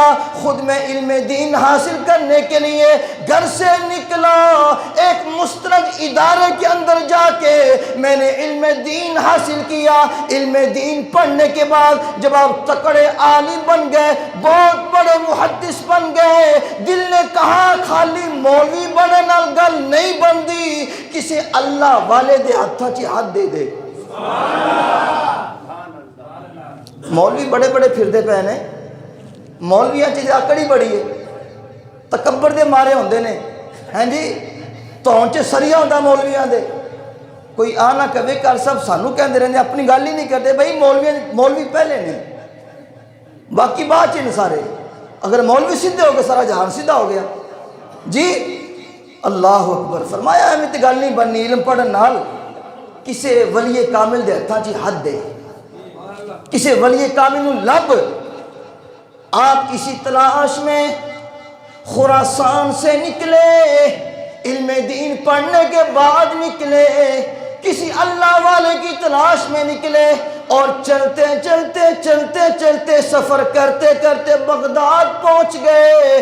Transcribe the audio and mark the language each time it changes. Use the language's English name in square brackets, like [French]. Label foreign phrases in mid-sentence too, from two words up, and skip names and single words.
[Urdu] خود میں علم دین حاصل کرنے کے لیے گھر سے نکلا، ایک مستند ادارے کے اندر جا کے میں نے علم دین حاصل کیا۔ علم دین پڑھنے کے بعد جب آپ تکڑے عالم بن گئے، بہت بڑے محدث بن گئے، دل نے کہا [Punjabi] خالی مولوی بنے نال گل نہیں بندی، کسی اللہ والے دے ہتھاں چ ہاتھ دے دے۔ مولوی بڑے بڑے پھردے پے نے، مولویاں چیز آکڑی بڑی ہے، تکبر دے مارے ہوندے نے، ہیں جی تون چ سریا ہوندا مولویاں دے۔ کوئی آنا کبھی کر سب سانو کہندے رہندے، [Urdu] اپنی گل ہی نہیں کرتے۔ [Punjabi] بھائی مولوی پہلے نے، باقی بات چ سارے۔ [Urdu] اگر مولوی سیدھے ہو گئے سارا جہان سیدھا ہو گیا جی۔ [Arabic] اللہ اکبر [Punjabi] فرمایا ایویں تے گل نہیں بننی، علم پڑھن نال کسے ولی کامل دے ہتھاں چ ہاتھ دے، کسے ولی کامل نو لب۔ [Urdu] آپ اسی تلاش میں خراسان سے نکلے، علم دین پڑھنے کے بعد نکلے، کسی اللہ والے کی تلاش میں نکلے، اور چلتے چلتے چلتے چلتے سفر کرتے کرتے بغداد پہنچ گئے۔